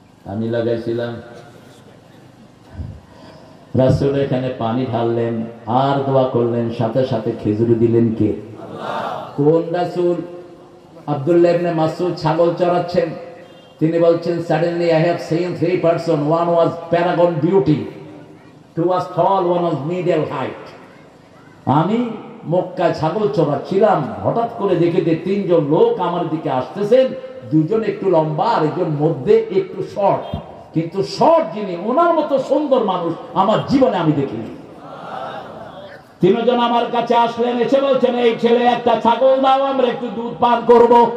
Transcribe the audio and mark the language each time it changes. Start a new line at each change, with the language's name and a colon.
Bangla: আমি লাগাইছিলাম। রাসূল এখানে পানি ঢাললেন আর দোয়া করলেন, সাথে সাথে খেজুর দিলেন কে? কোন রাসূল? আব্দুল্লাহ ইবনে মাসউদ ছাগল চড়াচ্ছেন। তিনি বলছেন,
English: suddenly I have seen 3 persons, one was paragon beauty, He was tall, one was middle height.
Bangla: আমি মক্কায় ছাগল চড়াচ্ছিলাম, হঠাৎ করে দেখে যে তিনজন লোক আমার দিকে আসতেছেন, দুজন একটু লম্বা আর একজন মধ্যে একটু শর্ট, কিন্তু শর্ট যিনি ওনার মতো সুন্দর মানুষ আমার জীবনে আমি দেখিনি। তিনজন আমার কাছে আসলেন, এসে বলছেন এই ছেলে একটা ছাগল দাও, আমরা একটু দুধ পান করব।